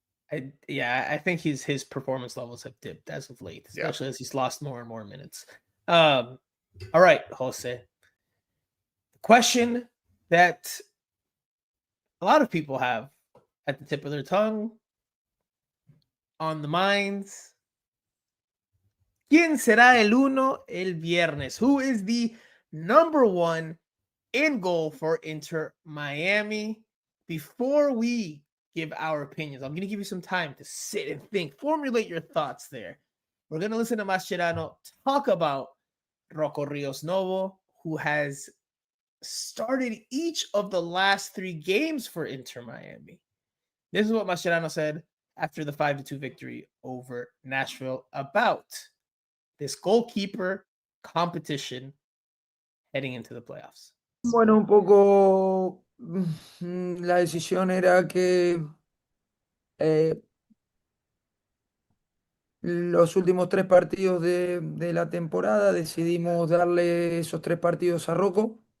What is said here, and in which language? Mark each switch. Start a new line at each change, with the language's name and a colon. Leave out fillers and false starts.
English: I think his performance levels have dipped as of late, especially as he's lost more and more minutes. All right, Jose. The question that a lot of people have at the tip of their tongue, on the minds.
Spanish: ¿Quién será el uno el viernes?
English: Who is the number one in goal for Inter Miami? Before we give our opinions, I'm going to give you some time to sit and think, formulate your thoughts there. We're going to listen to Mascherano talk about Rocco Rios Novo, who has started each of the last 3 games for Inter Miami. This is what Mascherano said after the 5-2 victory over Nashville about this goalkeeper competition heading into the playoffs.
Spanish: Bueno, un poco la decisión era que los últimos 3 partidos de la temporada decidimos darle esos 3 partidos a Rocco.